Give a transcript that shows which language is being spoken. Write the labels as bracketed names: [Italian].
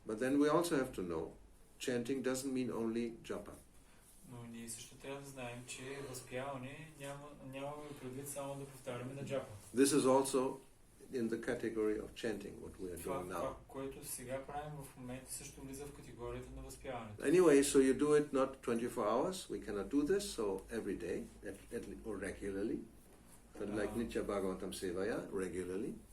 [English] But then we also have to know, chanting doesn't mean only japa. [Bulgarian] Но ние също трябва да знаем, че възпяване нямаме предвид само да повтаряме на джапа. [English] This is also in the category of chanting, what we are doing now. [Bulgarian] Това, което сега правим в момента, също влиза в категорията на възпяването. [English] Anyway, so you do it not 24 hours. We cannot do this, so every day or regularly. But like [Sanskrit] Nitya Bhagavatam Sevaya, [English] regularly.